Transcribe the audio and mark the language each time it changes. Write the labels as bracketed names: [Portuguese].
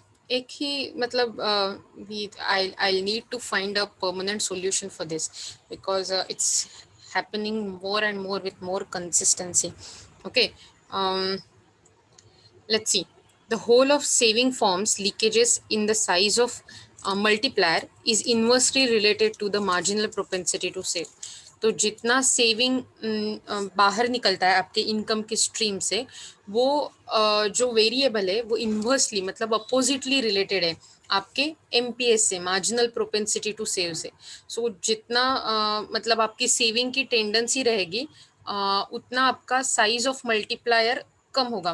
[Hindi] एक ही मतलब [English] We I need to find a permanent solution for this, because it's happening more and more with more consistency. Okay, let's see. The whole of saving forms leakages in the size of multiplier is inversely related to the marginal propensity to save. [Hindi] तो जितना saving बाहर निकलता है आपके income की stream से, वो जो वेरिएबल है वो इन्वर्सली मतलब अपोजिटली रिलेटेड है आपके एमपीएस से, मार्जिनल प्रोपेंसिटी टू सेव से. सो जितना मतलब आपकी सेविंग की टेंडेंसी रहेगी, उतना आपका साइज ऑफ मल्टीप्लायर कम होगा.